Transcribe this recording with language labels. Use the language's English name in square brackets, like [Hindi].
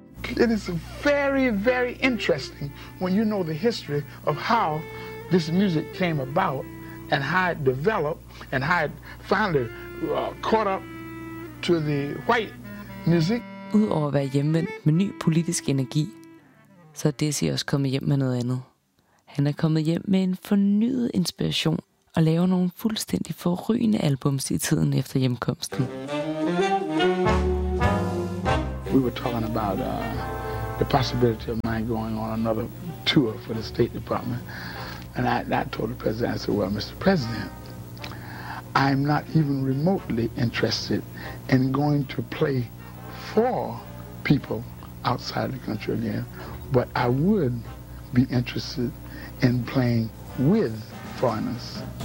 [English] It is very, very interesting when you know the history of how this music came about and how it developed and how it finally caught up to the white music. [Danish] Udover at være hjemvendt med ny politisk energi, så er Dizzy også kommet hjem med noget andet. Han er kommet hjem med en fornyet inspiration og laver nogle fuldstændig forrygende albums i tiden efter hjemkomsten. [English] We were talking about the possibility of my going on another tour for the State Department. And I told the president, I said, well, Mr. President, I'm not even remotely interested in going to play for people outside the country again, but I would be interested in playing with foreigners.